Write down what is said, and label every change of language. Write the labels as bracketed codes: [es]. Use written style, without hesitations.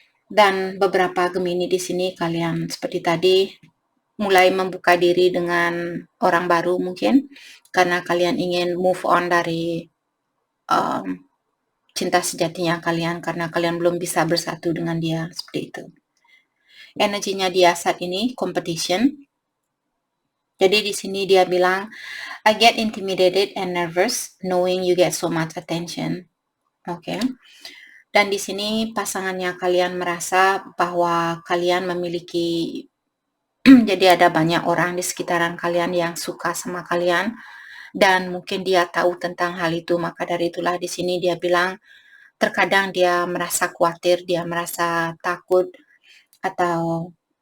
[id] Dan beberapa Gemini di sini kalian seperti tadi mulai membuka diri dengan orang baru mungkin karena kalian ingin move on dari cinta sejatinya kalian karena kalian belum bisa bersatu dengan dia seperti itu. Energinya dia saat ini competition. Jadi di sini dia bilang, [en] I get intimidated and nervous knowing you get so much attention. [id] Oke. Dan di sini pasangannya kalian merasa bahwa kalian memiliki jadi ada banyak orang di sekitaran kalian yang suka sama kalian dan mungkin dia tahu tentang hal itu, maka dari itulah di sini dia bilang terkadang dia merasa khawatir, dia merasa takut atau